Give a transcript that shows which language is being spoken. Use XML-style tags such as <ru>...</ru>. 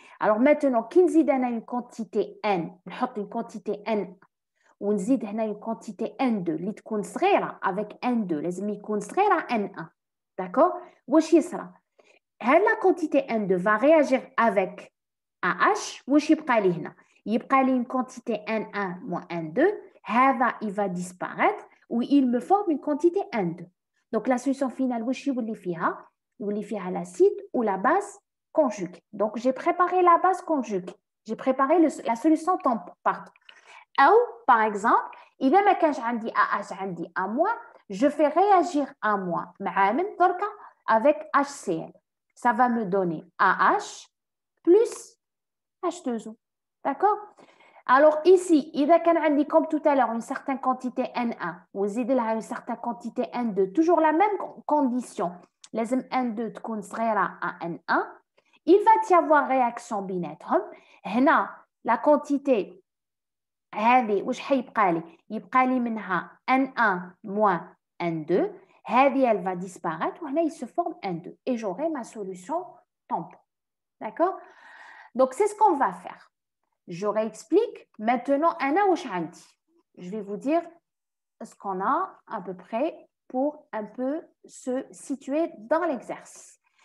<fr>Alors maintenant,</fr> <ar>كي نزيد أنا une quantité N, نحط une quantité N ونزيد هنا une quantité N2 اللي تكون صغيرة avec N2 لازم يكون صغيرة N1.</ar> <fr>D'accord?</fr> <ar>واش يصرى؟ هاد</ar> <fr>la quantité N2 va réagir avec AH.</fr> <ar>واش يبقى لي هنا؟ يبقى لي</ar> <fr>une quantité N1 moins N2. هذا il va disparaître ou il me forme une quantité N2. Donc la solution finale</fr> <ar>واش يولي فيها؟ يولي فيها</ar> <fr>l'acide ou la base conjuguée. Donc j'ai préparé la base conjuguée. J'ai préparé la solution tampon, pardon. Ou, par exemple,</fr> <ar>إذا ما كانش عندي AH عندي A-,</ar> <fr>je fais réagir A-</fr> <ar>معامل دركا</ar> <fr>avec HCl. Ça va me donner AH plus H2O. D'accord? Alors ici,</fr> <ar>إذا كان عندي</ar> <fr>comme tout à l'heure une certaine quantité N1</fr> <ar>وزيد لها</ar> <fr>une certaine quantité N2, toujours la même condition.</fr> <ar>لازم N2 تكون صغيرة</ar> <fr>à N1. Il va y avoir réaction</fr> <ar>بيناتهم. هنا la quantité هذه واش حيبقى لي؟ يبقى لي منها N1 moins N2.</ar> <fr>هذه elle va disparaître</fr> <ar>وهنا</ar> <fr>il se forme N2 et j'aurai ma solution tampon. D'accord? Donc c'est ce qu'on va faire. Je réexplique maintenant</fr> <ar>أنا واش عندي.</ar> <fr>Je vais vous dire ce qu'on a à peu près pour un peu se situer dans l'exercice.</fr>